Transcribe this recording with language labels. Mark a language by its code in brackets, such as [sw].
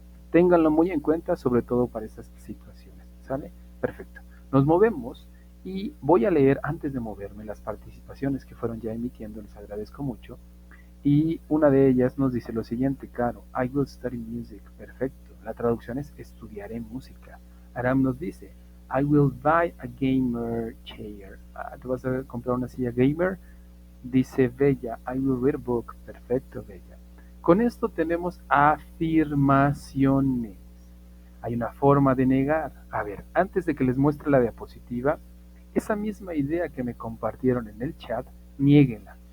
[es] Ténganlo muy en cuenta, sobre todo para esas situaciones, ¿sale? Perfecto. Nos movemos y voy a leer antes de moverme las participaciones que fueron ya emitiendo, les agradezco mucho. Y una de ellas nos dice lo siguiente, Caro, [en] I will study music, [es] perfecto. La traducción es estudiaré música. [en] Aram nos dice, I will buy a gamer chair. [es] ¿Tú vas a comprar una silla gamer? Dice Bella, [en] I will read a book, [es] perfecto, Bella. Con esto tenemos afirmaciones. Hay una forma de negar. A ver, antes de que les muestre la diapositiva, esa misma idea que me compartieron en el chat, niéguenla.